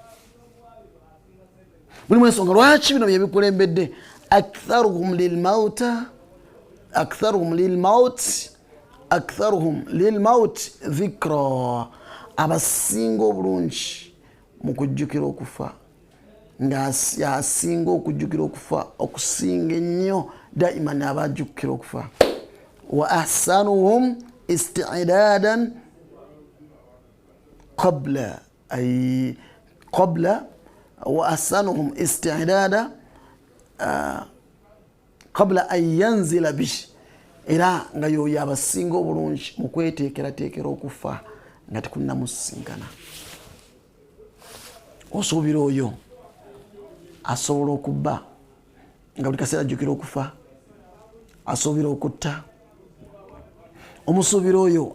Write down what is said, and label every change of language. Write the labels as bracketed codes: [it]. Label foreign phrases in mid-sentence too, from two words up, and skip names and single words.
[lg] Mulimu ensonga lwaki bino byebikulembedde [ar] أكثرهم للموت ذكرا [lg] abasinga obulungi mu kujjukira okufa nga asinga okujjukira okufa okusinga ennyo daima n'abajjukira okufa. [ar] وأحسنهم استعدادا قبل وأحسنهم استعدادا قبل أن ينزل به [lg] era nga yoyo abasinga obulungi mu kweteekerateekera okufa nga tekunnamusisinkana. Osuubira oyo asobola okubba nga buli kaseera ajjukira okufa, asuubira okutta, omusuubira oyo